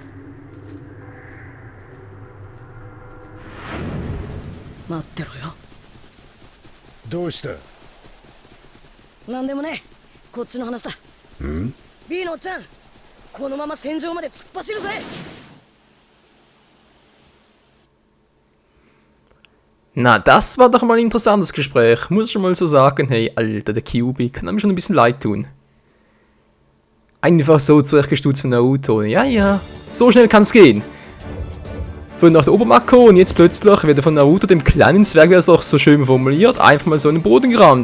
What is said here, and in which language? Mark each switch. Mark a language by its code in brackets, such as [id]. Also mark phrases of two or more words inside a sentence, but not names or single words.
[ja] 待ってろよ。どうした？なんでもねえ。こっちの話だ。B のおっちゃん、このまま戦場まで突っ走るぜ。 [de] Na, das war doch mal ein interessantes Gespräch. Muss ich schon mal so sagen, hey, Alter, der Kyubi kann mir schon ein bisschen leid tun. Einfach so zurechtgestutzt von Naruto. Ja, ja, so schnell kann's gehen. Von nach der Obermako und jetzt plötzlich wird er von Naruto, dem kleinen Zwerg, wie er es doch so schön formuliert, einfach mal so in den Boden gerammt.